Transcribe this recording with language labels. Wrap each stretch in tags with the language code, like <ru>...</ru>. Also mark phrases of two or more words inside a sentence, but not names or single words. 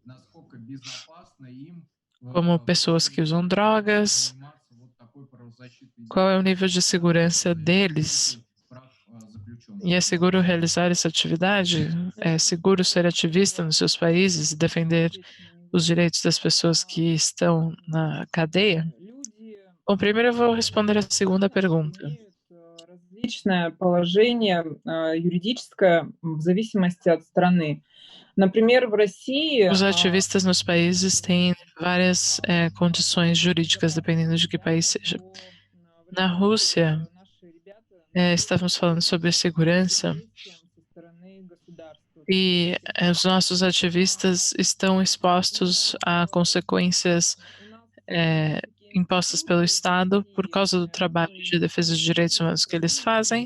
<pt>Como pessoas que usam drogas, qual é o nível de segurança deles E é seguro realizar essa atividade? É seguro ser ativista nos seus países e defender os direitos das pessoas que estão na cadeia? Bom, primeiro eu vou responder a segunda pergunta.</pt> <ru>Различное положение юридическое в зависимости от страны. Например, в России</ru> <pt>Os ativistas nos países têm várias condições jurídicas, dependendo de que país seja. Na Rússia, estávamos falando sobre segurança e os nossos ativistas estão expostos a consequências impostas pelo Estado por causa do trabalho de defesa dos direitos humanos que eles fazem.</pt>